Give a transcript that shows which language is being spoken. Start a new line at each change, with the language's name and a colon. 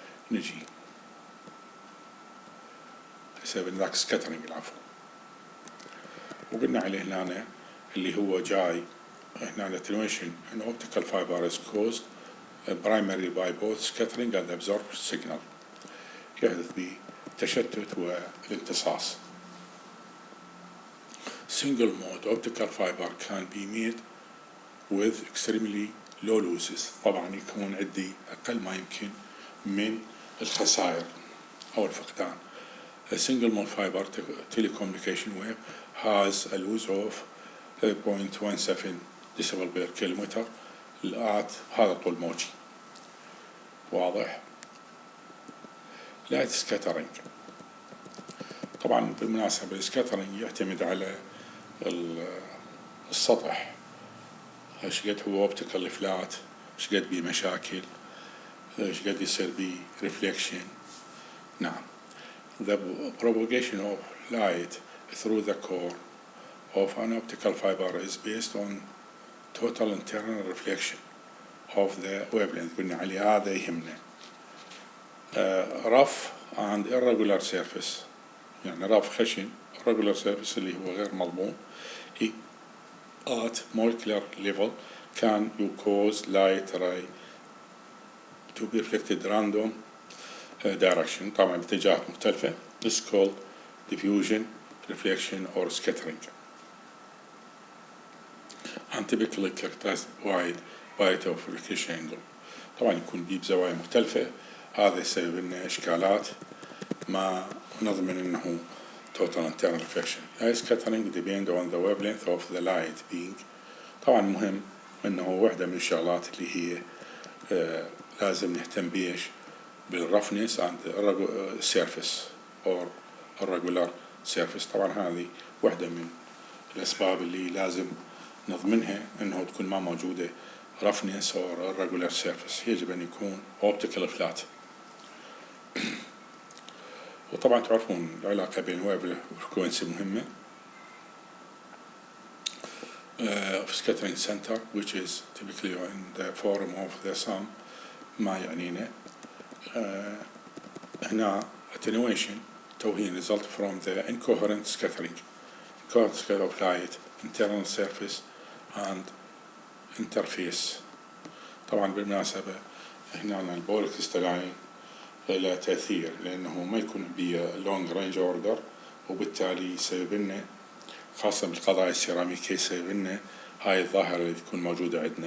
Arabic: نجي يسبب لنا ذاك سكاترينج العفو، وقلنا عليه هنا اللي هو جاي هنا
English: attenuation in optical fiber is caused primarily by both scattering and absorption signal،
Arabic: يحدث بتشتت والامتصاص.
English: Single mode optical fiber can be made with extremely low losses.
Arabic: طبعا يكون عندي أقل ما يمكن من الخسائر أو الفقدان.
English: A single mode fiber telecommunication wave has a loss of 0.17 decibel per kilometer
Arabic: هذا طول موجي. واضح؟ لايت سكاترينج، طبعا بالمناسبة السكاترينج يعتمد على السطح، ايش قد هو اوبتيكال فلات، ايش قد بيه مشاكل، ايش قد يصير بيه ريفليكشن. نعم.
English: The propagation of light through the core of an optical fiber is based on total internal reflection of the wavelength.
Arabic: قلنا عليه هذا يهمنا.
English: rough and irregular surface، يعني rough خشن، irregular surface
Arabic: اللي هو غير مضمون
English: at molecular level can you cause light ray to be reflected random direction،
Arabic: طبعا باتجاهات مختلفة.
English: This is called diffusion, reflection or scattering. And typically characterized wide variety of reflection angle.
Arabic: طبعا يكون بيه بزوايا مختلفة، هذا يسبب لنا إشكالات ما نضمن إنه
English: total internal reflection. Light scattering depend on the wavelength of the light being.
Arabic: طبعا مهم إنه واحدة من الشغلات اللي هي لازم نهتم بيش بالroughness
English: and surface or irregular surface.
Arabic: طبعا هذه واحدة من الأسباب اللي لازم نضمنها إنه تكون ما موجودة
English: roughness or irregular surface.
Arabic: يجب أن يكون optical flat. وطبعا تعرفون العلاقة بين الويف والفريكونسي مهمة.
English: Of scattering center which is typically in the form of the sun
Arabic: ما يعنينا.
English: هنا attenuation توهين result from the incoherent scattering of light, internal surface and
Arabic: انترفيس. طبعا بالمناسبة هنا البوليك كريستالين له تأثير، لأنه ما يكون بيه لونج رينج اوردر، وبالتالي يسبب لنا خاصة بالقضايا السيراميكية يسبب لنا هاي الظاهرة اللي تكون موجودة عندنا.